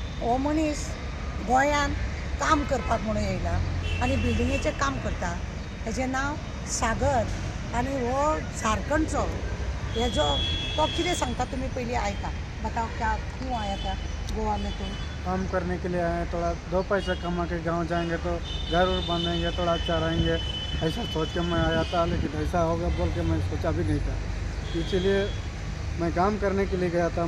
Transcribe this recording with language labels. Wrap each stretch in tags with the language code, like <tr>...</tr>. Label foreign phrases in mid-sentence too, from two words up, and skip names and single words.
<kok>हो मनीस गोंयान काम करपाक म्हणून येयला आनी बिल्डिंगेचें काम करता. हेजें नांव सागर आनी हो झारखंडचो. हेजो तो कितें सांगता तुमी पयलीं आयका.</kok> <hi>बताओ क्या क्यों आया था गोवा में तुम? काम करने के लिए आए हैं, थोड़ा दो पैसा कमा के गांव जाएंगे तो घर उर बांधेंगे, थोड़ा अच्छा रहेंगे। ऐसा सोच के मैं आया था, लेकिन ऐसा होगा बोल के मैं सोचा भी नहीं था। इसीलिए मैं काम करने के लिए गया था।</hi>